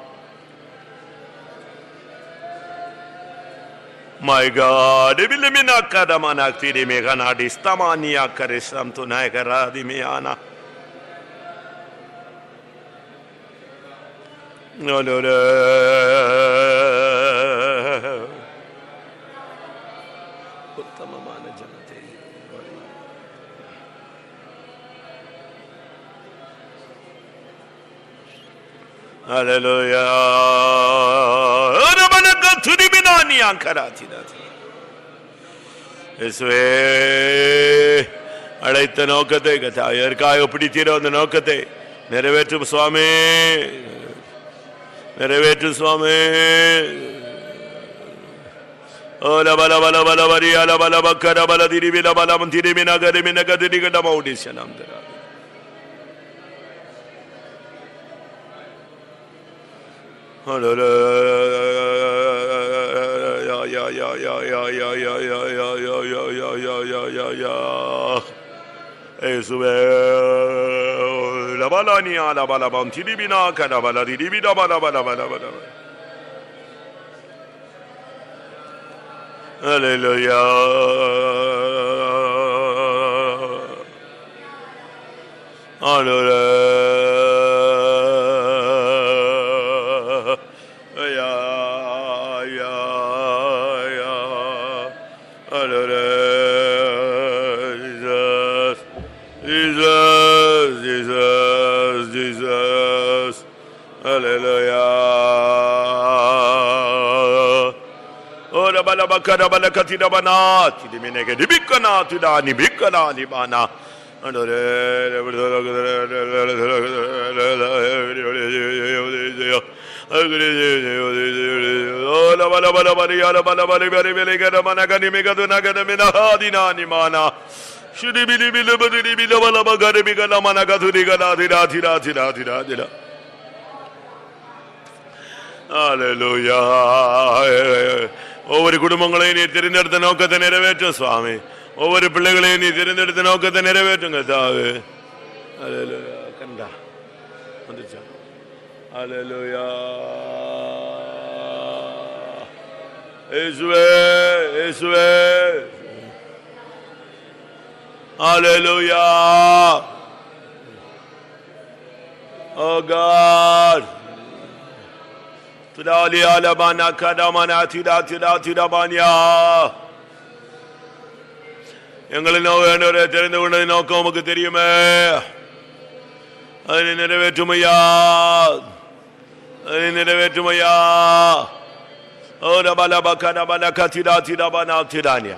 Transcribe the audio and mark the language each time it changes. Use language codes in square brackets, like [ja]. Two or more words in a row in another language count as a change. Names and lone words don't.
[en] My God, Bilimina Kadamanak Tiri Meganadi Stamania Karisam Tunagara di Miana. No, no, no. Hallelujah. [ta] அழைத்த நோக்கத்தை எதற்காக பிடித்தீரோ அந்த நோக்கத்தை நிறைவேற்றும் சுவாமி, நிறைவேற்றும் சுவாமி. Ola bala bala bala bari ala bala bakara bala diri bila bala mantiri mina gari mina gadiri gada maudisya nam dera. Ya ya ya ya ya ya ya ya ya ya ya ya ya ya ya. Esube la bala ni ala bala mantiri mina kada bala diri bila bala bala bala bala. [en] Hallelujah. Hallelujah. Ya ya ya. Hallelujah. Jesus, Jesus, Jesus. Hallelujah. Ora bala bakara bala katida bana tidi menege dibikana tida nibikana libana ola bala bala bari ala bala bari bari bele gada mana gani megadu nagada mina hadina nimana shudi bili bili bili bili bala bagari bigala mana gadu digala tida tida tida tida tida. Hallelujah. [ta] ஒவ்வொரு குடும்பங்களையும் நீ தெரிந்தெடுத்த நோக்கத்தை நிறைவேற்றும் சுவாமி. ஒவ்வொரு பிள்ளைகளையும் நீ தெரிந்தெடுத்த நோக்கத்தை நிறைவேற்றுங்க தாவே. ஹல்லேலூயா. கண்டா வந்துச்சா? ஹல்லேலூயா. இயேசுவே இயேசுவே. ஹல்லேலூயா. [en] Oh God. Tudali alabana kadamana tida tida tida banya. [ta] எங்களை நோக்கத்தை தெரிந்து கொண்டது நோக்கம் உமக்கு தெரியுமே. அதை நிறைவேற்றுமையா, அதை நிறைவேற்றுமையா. ஓ ரபல பக்கன பல கத்திடா திடா பனா திடானியா.